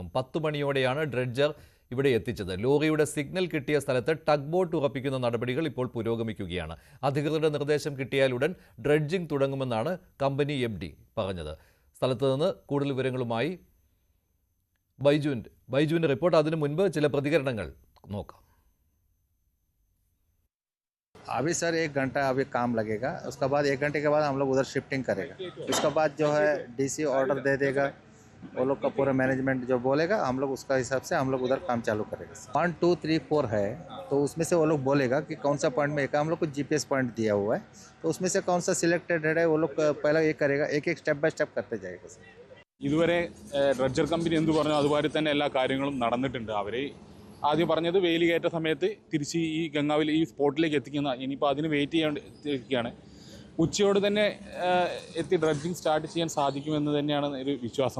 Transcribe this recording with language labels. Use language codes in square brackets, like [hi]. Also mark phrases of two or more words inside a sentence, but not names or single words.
[ml] 10 മണിയോടെയാണ് ഡ്രെഡ്ജർ ഇവിടെ എത്തിച്ചത്. ലോറിയുടെ സിഗ്നൽ കിട്ടിയ സ്ഥലത്ത് ടഗ് ബോട്ട് ഉറപ്പിക്കുന്ന നടപടികൾ ഇപ്പോൾ പുരോഗമിക്കുകയാണ്. അധികൃതരുടെ നിർദ്ദേശം കിട്ടിയാൽ ഉടൻ ഡ്രെഡ്ജിംഗ് തുടങ്ങുമെന്നാണ് കമ്പനി MD പറഞ്ഞത്. സ്ഥലത്ത് നിന്ന് കൂടുതൽ വിവരങ്ങളുമായി ബൈജുവിൻ്റെ റിപ്പോർട്ട്. അതിനു മുൻപ് ചില പ്രതികരണങ്ങൾ നോക്കാം. [hi] अभी सर 1 घंटा अभी काम लगेगा, उसके बाद 1 घंटे के बाद हम लोग उधर शिफ्टिंग करेगा. उसके बाद जो है DC ऑर्डर दे देगा, वो लोग का पूरा मैनेजमेंट जो बोलेगा हम लोग उसका हिसाब से हम लोग उधर काम चालू करेंगे. 1 2 3 4 है, तो उसमें से वो लोग बोलेगा कि कौन सा पॉइंट में एक हम लोग को [en] GPS point [hi] दिया हुआ है, तो उसमें से कौन सा सिलेक्टेड है वो लोग पहला ये करेगा. एक [en] step by step [hi] करते जाएगा सर. [ml] ഇതുവരെ ഡ്രഡ്ജർ കമ്പനി എന്ത് പറഞ്ഞു അതുപോലെ തന്നെ എല്ലാ കാര്യങ്ങളും നടന്നിട്ടുണ്ട്. അവർ ആദ്യം പറഞ്ഞത് വെയിൽ കയറ്റ സമയത്ത് തിരിച്ച് ഈ ഗംഗാവിൽ ഈ സ്പോട്ടിലേക്ക് എത്തിക്കുന്ന, ഇനിയിപ്പോൾ അതിന് വെയിറ്റ് ചെയ്യാണ്ടിരിക്കുകയാണ്. ഉച്ചയോട് തന്നെ എത്തി [en] dredging start [ml] ചെയ്യാൻ സാധിക്കുമെന്ന് തന്നെയാണ് ഒരു വിശ്വാസം.